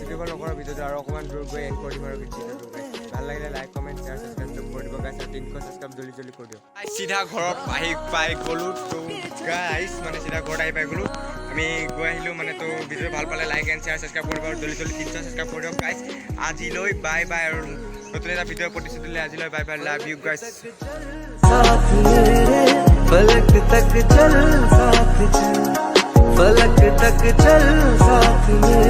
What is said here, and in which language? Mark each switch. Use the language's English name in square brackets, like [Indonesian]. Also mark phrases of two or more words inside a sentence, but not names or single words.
[Assamese] দীঘল নকৰোঁ ভিডিঅ'টো আৰু অকণমান দূৰ গৈ এণ্ড কৰি দিম আৰু ভিডিঅ'টো গাইছ ভাল লাগিলে [English] like comment share subscribe [Assamese] চব কৰি দিব গাইছ আৰু 300 ছাবস্ক্ৰাইব জলদি কৰি দিয়ক চিধা ঘৰত আহি পাই গ'লোঁ তো গাইছ মানে চিধা ঘৰত আহি পাই গ'লোঁ আমি গৈ আহিলোঁ মানে তো ভিডিঅ'টো ভাল পালে [English] like and share subscribe [Assamese] কৰিব আৰু জলদি 300 ছাবস্ক্ৰাইব কৰি দিয়ক গাইছ আজিলৈ বাই আৰু নতুন এটা ভিডিঅ' প্ৰতিশ্ৰুতি দিলে আজিলৈ [English] bye love you guys [Hindi] साथ मेरे फलक तक चल साथ चल फलक तक चल साथ मेरे